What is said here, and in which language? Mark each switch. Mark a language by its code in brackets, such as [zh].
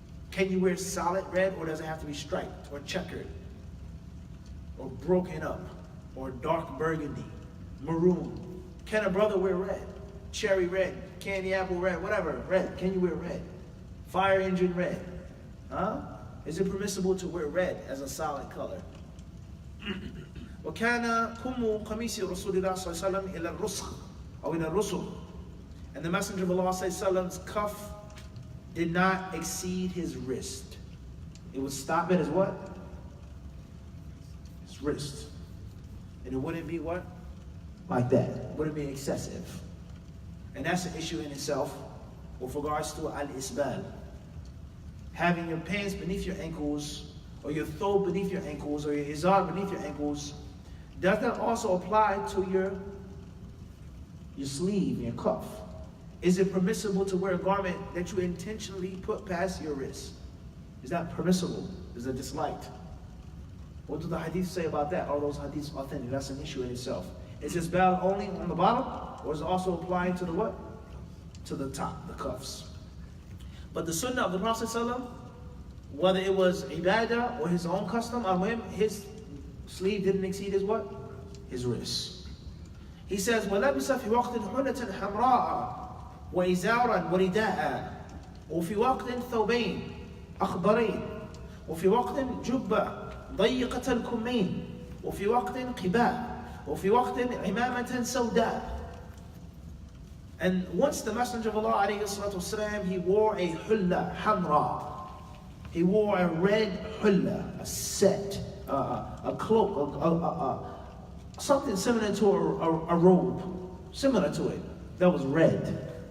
[en] Can you wear solid red, or does it have to be striped, or checkered, or broken up, or dark burgundy, maroon? Can a brother wear red? Cherry red, candy apple red, whatever, red. Can you wear red? Fire engine red. Is it permissible to wear red as a solid color? [ar] وَكَانَ كُمُّ قَمِيسِ رَسُولِ اللَّهِ صَلَّى اللَّهُ عَلَيْهِ وَسَلَّمَ إِلَى الرُّسْخِ أو إلى الرُّسُلِ. [en] And the Messenger of Allah ﷺ's cuff did not exceed his wrist. It would stop at his what? His wrist. And it wouldn't be what? Like that. It wouldn't be excessive. And that's an issue in itself with regards to al-isbal. Having your pants beneath your ankles, or your thobe beneath your ankles, or your izar beneath your ankles, does that also apply to your sleeve, your cuff? Is it permissible to wear a garment that you intentionally put past your wrist? Is that permissible? Is it disliked? What do the hadiths say about that? Are those hadiths authentic? That's an issue in itself. Is this bal only on the bottom, or is it also applying to the what? To the top, the cuffs. But the sunnah of the Prophet ﷺ, whether it was ibadah or his own custom, his sleeve didn't exceed his what? His wrist. He says, [ar] وَلَبِسَ فِي وَقْتٍ حُلَّةً حَمْرَاءَ وَإِزَارًا وَرِدَاءً وفي وقت ثوبين أخضرين وفي وقت جبة ضيقة الكمين وفي وقت قباء وفي وقت عمامة سوداء. [en] And once the Messenger of Allah [ar] والسلام, [en] he wore a hulla hamra. He wore a red hulla, a set, a cloak, something similar to a robe, similar to it, that was red.